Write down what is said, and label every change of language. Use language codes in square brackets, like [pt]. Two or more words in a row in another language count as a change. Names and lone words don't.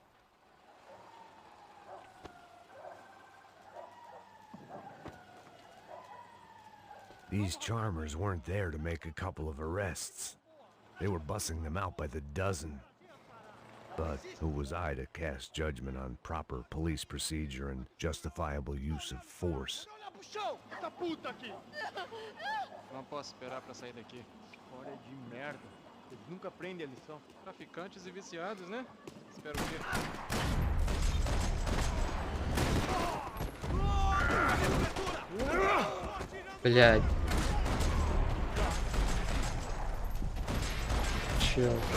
[en] These charmers weren't there to make a couple of arrests. They were bussing them out by the dozen. But who was I to cast judgment on proper police procedure and justifiable use of force? [pt] Não posso esperar pra sair daqui. Hora de merda. Eles nunca aprendem a lição. Traficantes e viciados, né? Espero que... [ru] Блядь. Чел.